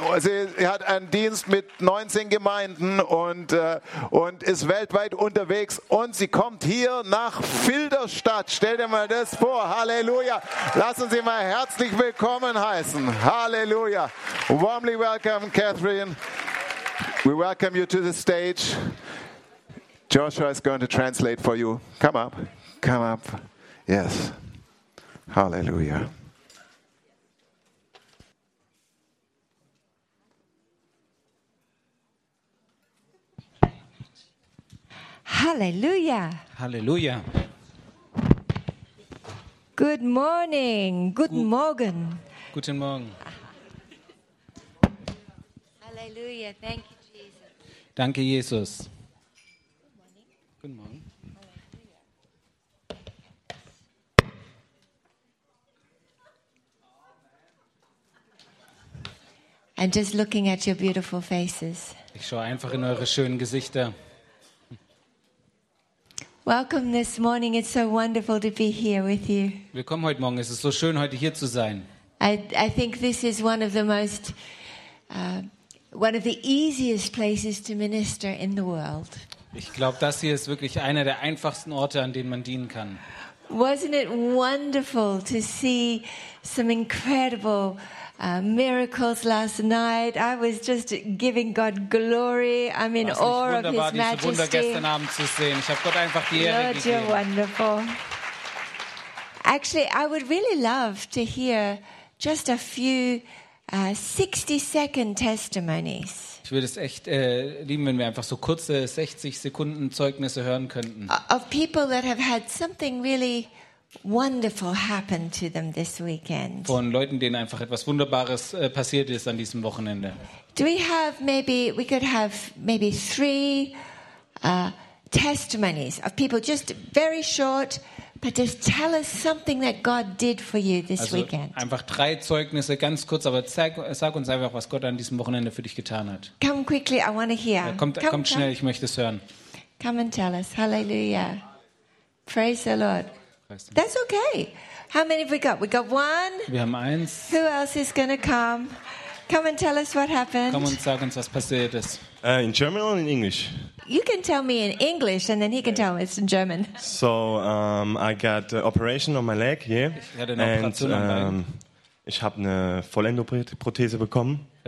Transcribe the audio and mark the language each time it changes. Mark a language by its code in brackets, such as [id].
[de] Sie hat einen Dienst mit 19 Gemeinden und ist weltweit unterwegs. Und sie kommt hier nach Filderstadt. Stell dir mal das vor. Halleluja. Lassen Sie mal herzlich willkommen heißen. [en] Halleluja. Warmly welcome, Catherine. We welcome you to the stage. Joshua is going to translate for you. Come up. Come up. Yes. Hallelujah. Hallelujah. Hallelujah. Good morning. [de] Guten Morgen. Guten Morgen. [en] Hallelujah. Thank you, Jesus. [de] Danke, Jesus. [en] I'm just looking at your beautiful faces. [de] Ich schaue einfach in eure schönen Gesichter. [en] Welcome this morning. It's so wonderful to be here with you. [de] Willkommen heute Morgen. Es ist so schön, heute hier zu sein. [en] I think this is one of the easiest places to minister in the world. [de] Ich glaube, das hier ist wirklich einer der einfachsten Orte, an denen man dienen kann. [en] Wasn't it wonderful to see some incredible miracles last night? I was just giving God glory. I'm in awe of His majesty. [de] Diese Wunder gestern Abend zu sehen. Ich habe Gott einfach die Ehre gegeben. [en] Lord, you're wonderful. Actually, I would really love to hear just a few 60-second testimonies. [de] Ich würde es echt lieben, wenn wir einfach so kurze 60 Sekunden Zeugnisse hören könnten. [en] Of people that have had something really wonderful happen to them this weekend. [de] Von Leuten, denen einfach etwas Wunderbares passiert ist an diesem Wochenende. [en] Do we have maybe we could have maybe 3 testimonies of people just very short. But just tell us something that God did for you this weekend. [de] Also einfach 3 Zeugnisse, ganz kurz, aber sag uns einfach, was Gott an diesem Wochenende für dich getan hat. [en] Come quickly, I want to hear. [de] Ja, kommt schnell, ich möchte es hören. [en] Come and tell us, hallelujah. Praise the Lord. That's okay. How many have we got? We got 1. [de] Wir haben 1. [en] Who else is going to come? Come and tell us what happened. [de] Komm und sag uns, was passiert ist. [en] In German or in English? You can tell me in English and then he can tell me it's in German. So, I got an operation on my leg, yeah. [de] Ich hatte eine Operation am Bein. Ich habe eine Vollendoprothese bekommen.